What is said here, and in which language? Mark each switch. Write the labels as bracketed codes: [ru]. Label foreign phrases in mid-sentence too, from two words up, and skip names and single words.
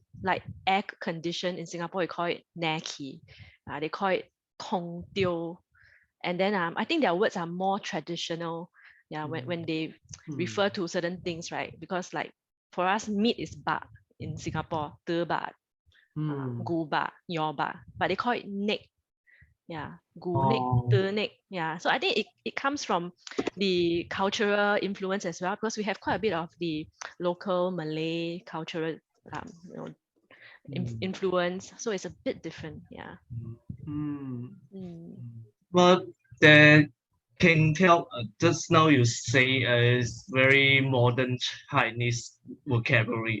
[en] Like air condition in Singapore, we call it neki, they call it [nan] tong tio, [en] and then I think their words are more traditional. Yeah, when they refer to certain things, right? Because like for us, meat is ba in Singapore, [nan] te ba, gu ba, yo ba, [en] but they call it nek. Yeah, [nan] gu nek, te nek. [en] Yeah, so I think it comes from the cultural influence as well, because we have quite a bit of the local Malay cultural influence, so it's a bit different. Yeah. But the can tell just now you say is very modern Chinese vocabulary.